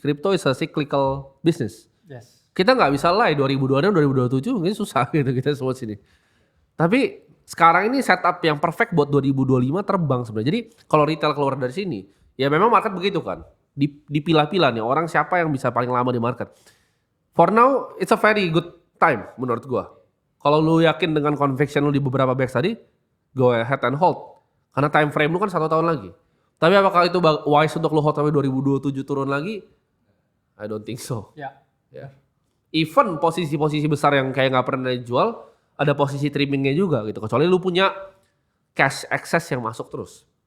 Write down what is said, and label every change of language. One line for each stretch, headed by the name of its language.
English: Kripto is a cyclical business. Yes.
Indonesian: Kita nggak bisa lie 2026, 2027 mungkin susah gitu kita semua sini. Tapi sekarang ini setup yang perfect buat 2025 terbang sebenarnya. Jadi kalau retail keluar dari sini, ya memang market begitu kan. Dipilah-pilah nih orang siapa yang bisa paling lama di market.
English: For now, it's a very good time menurut gua.
Indonesian: Kalau lu yakin dengan conviction lu di beberapa bags tadi,
English: go ahead and hold.
Indonesian: Karena time frame lu kan 1 tahun lagi. Tapi apakah itu wise untuk lu hold sampai 2027 turun lagi?
English: I don't think so.
Indonesian: Ya. Ya. Even posisi-posisi besar yang kayak nggak pernah dijual, ada posisi trimmingnya juga gitu. Kecuali lu punya cash excess yang masuk terus.